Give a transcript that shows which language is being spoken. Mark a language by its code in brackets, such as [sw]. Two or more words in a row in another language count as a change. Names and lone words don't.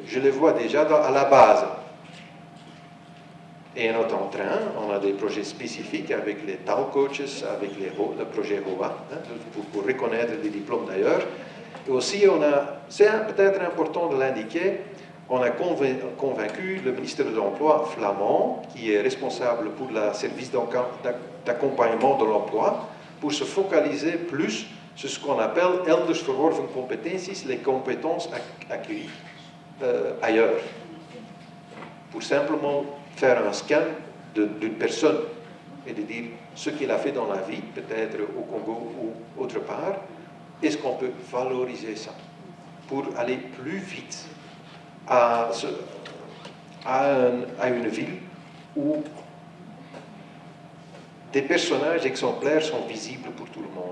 [fr] Je les vois déjà à la base. Et on est en train, on a des projets spécifiques avec les TAL coaches, avec le projet HOA, pour reconnaître les diplômes d'ailleurs. Et aussi, c'est peut-être important de l'indiquer, on a convaincu le ministre de l'Emploi flamand, qui est responsable pour le service d'accompagnement de l'emploi, pour se focaliser plus sur ce qu'on appelle [nl] elders verworven competenties, [fr] les compétences acquises ailleurs. Pour simplement faire un scan d'une personne et de dire ce qu'il a fait dans la vie, peut-être au Congo ou autre part, est-ce qu'on peut valoriser ça pour aller plus vite à une ville où des personnages exemplaires sont visibles pour tout le monde.